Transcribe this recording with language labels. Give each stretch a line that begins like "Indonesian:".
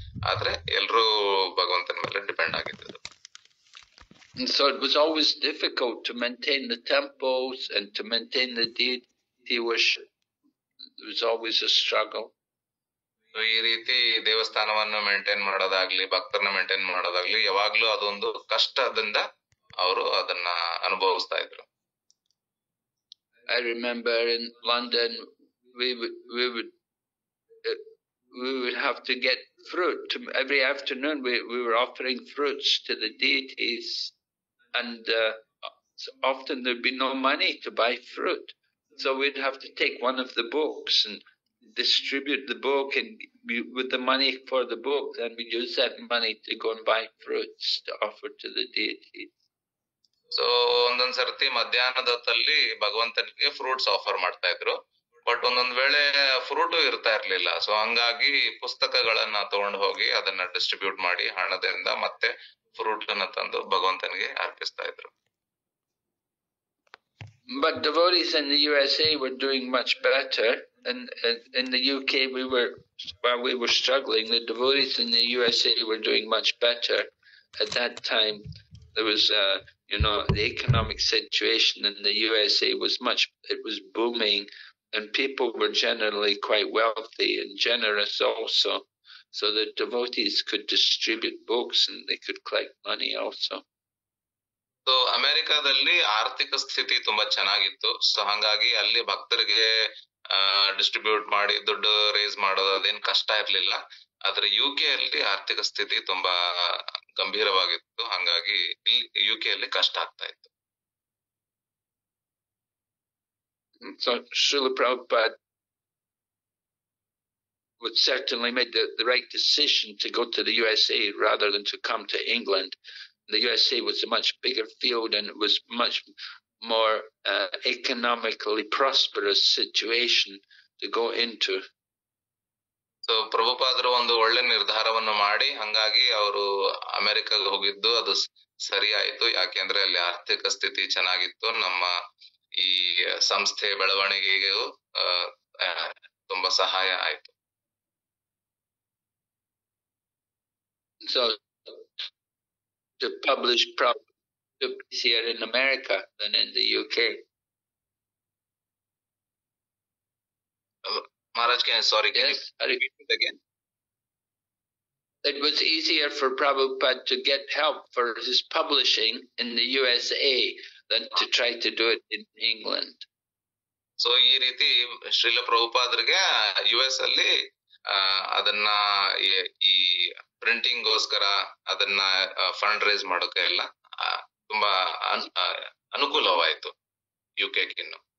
Kannada: ಆದ್ರೆ ಎಲ್ರೂ ಭಗವಂತನ ಮೇಲೆ ಡಿಪೆಂಡ್ ಆಗಿದ್ರು.
English: And so it was always difficult to maintain the temples and to maintain the deity worship. It was always a struggle.
Kannada: ಈ ರೀತಿ ದೇವಸ್ಥಾನವನ್ನು ಮೇಂಟೈನ್ ಮಾಡೋದಾಗ್ಲಿ, ಭಕ್ತರನ್ನ ಮೇಂಟೈನ್ ಮಾಡೋದಾಗ್ಲಿ, ಯಾವಾಗ್ಲೂ ಅದೊಂದು ಕಷ್ಟದಿಂದ ಅವರು ಅದನ್ನ ಅನುಭವಿಸ್ತಾ ಇದ್ರು.
English: I remember in London we would have to get fruit every afternoon. We were offering fruits to the deities, and often there'd be no money to buy fruit, so we'd have to take one of the books and distribute the book, and with the money for the book, then we use that money to go and buy fruits to offer to the deities.
Kannada: So ಒಂದೊಂದ್ ಸರ್ತಿ ಮಧ್ಯಾಹ್ನದ ಹೊತ್ತಲ್ಲಿ ಭಗವಂತನಿಗೆ fruits offer ಮಾಡ್ತಾ ಇದ್ರು. But ಒಂದೊಂದ್ ವೇಳೆ fruit ಇರ್ತಾ ಇರ್ಲಿಲ್ಲ. ಸೊ ಹಂಗಾಗಿ ಪುಸ್ತಕಗಳನ್ನ ತಗೊಂಡು ಹೋಗಿ ಅದನ್ನ ಡಿಸ್ಟ್ರಿಬ್ಯೂಟ್ ಮಾಡಿ ಹಣದಿಂದ ಮತ್ತೆ ಫ್ರೂಟ್ ಅನ್ನ ತಂದು ಭಗವಂತನಿಗೆ ಅರ್ಪಿಸ್ತಾ ಇದ್ರು.
English: But devotees in the USA were doing much better, and in the UK while we were struggling, the devotees in the USA were doing much better. At that time, there was the economic situation in the USA was booming, and people were generally quite wealthy and generous also. So the devotees could distribute books and they could collect money also.
Kannada: So ಅಮೆರಿಕಾದಲ್ಲಿ ಆರ್ಥಿಕ ಸ್ಥಿತಿ ತುಂಬಾ ಚೆನ್ನಾಗಿತ್ತು. So ಹಂಗಾಗಿ ಅಲ್ಲಿ ಭಕ್ತರಿಗೆ distribute ಮಾಡಿ ದುಡ್ಡು ರೇಸ್ ಮಾಡೋದು ಅದೇನ್ ಕಷ್ಟ ಇರ್ಲಿಲ್ಲ. ಆದ್ರೆ UK ಅಲ್ಲಿ ಆರ್ಥಿಕ ಸ್ಥಿತಿ ತುಂಬಾ ಗಂಭೀರವಾಗಿತ್ತು. ಹಂಗಾಗಿ UK ಅಲ್ಲಿ ಕಷ್ಟ ಆಗ್ತಾ ಇತ್ತು.
English: So Srila Prabhupada would certainly made the right decision to go to the USA rather than to come to England. The USA was a much bigger field, and it was much more economically prosperous situation to go into.
Kannada: So ಪ್ರಭುಪಾದರು ಒಂದು ಒಳ್ಳೆ ನಿರ್ಧಾರವನ್ನು ಮಾಡಿ ಹಂಗಾಗಿ ಅವರು ಅಮೆರಿಕಾಗೆ ಹೋಗಿದ್ದು ಅದು ಸರಿ ಆಯ್ತು. ಯಾಕೆಂದ್ರೆ ಅಲ್ಲಿ ಆರ್ಥಿಕ ಸ್ಥಿತಿ ಚೆನ್ನಾಗಿತ್ತು. ನಮ್ಮ ಈ ಸಂಸ್ಥೆ ಬೆಳವಣಿಗೆಗೂ ತುಂಬಾ ಸಹಾಯ ಆಯ್ತು.
English: So to publish books here in America than in the UK. Maharaj, sorry, can you repeat it again? It was easier for Prabhupada to get help for his publishing in the USA than to try to do it in England.
Kannada: So ಈ ರೀತಿ Srila ಪ್ರಭುಪಾದರಿಗೆ US ಅಲ್ಲಿ ಅದನ್ನ ಈ printing ಗೋಸ್ಕರ ಅದನ್ನ fund raise ಮಾಡೋಕೆ ಎಲ್ಲ ತುಂಬಾ ಅನುಕೂಲವಾಯಿತು UK-ಗಿನ್ನು.